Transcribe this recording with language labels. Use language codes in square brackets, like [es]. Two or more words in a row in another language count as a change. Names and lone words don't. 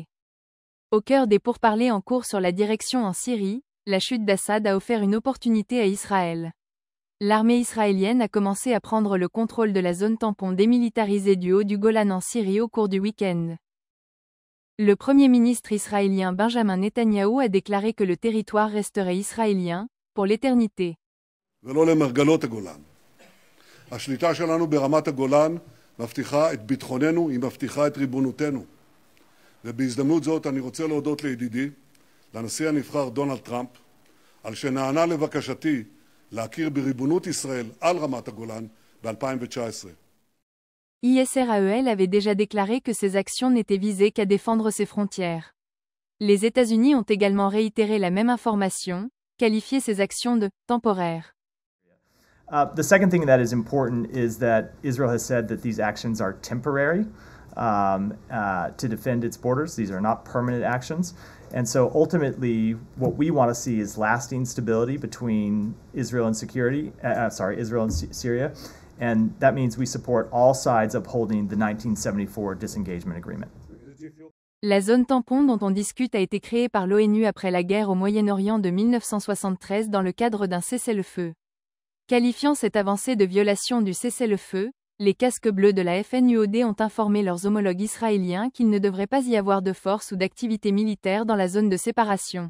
[fr] Au cœur des pourparlers en cours sur la direction en Syrie, la chute d'Assad a offert une opportunité à Israël. L'armée israélienne a commencé à prendre le contrôle de la zone tampon démilitarisée du haut du Golan en Syrie au cours du week-end. Le Premier ministre israélien Benjamin Netanyahou a déclaré que le territoire resterait israélien, pour l'éternité. [he] ולא למרגלות הגולן. השליטה שלנו ברמת הגולן מבטיחה את ביטחוננו, היא מבטיחה את ריבונותנו. ובהזדמנות זאת אני רוצה להודות לידידי, לנשיא הנבחר דונלד טראמפ, על שנענה לבקשתי להכיר בריבונות ישראל על רמת הגולן ב-2019. [fr] Israël avait déjà déclaré que ses actions n'étaient visées qu'à défendre ses frontières. Les États-Unis ont également réitéré la même information, qualifié ces actions de temporaires. [en] The second thing that is important is that Israel has said that these actions are temporary to defend its borders. These are not permanent actions. And so ultimately, what we want to see is lasting stability between Israel and Israel and Syria. And that means we support all sides upholding the 1974 disengagement agreement. [fr] La zone tampon dont on discute a été créée par l'ONU après la guerre au Moyen-Orient de 1973 dans le cadre d'un cessez-le-feu. Qualifiant cette avancée de violation du cessez-le-feu, les casques bleus de la FNUOD ont informé leurs homologues israéliens qu'il ne devrait pas y avoir de force ou d'activité militaire dans la zone de séparation.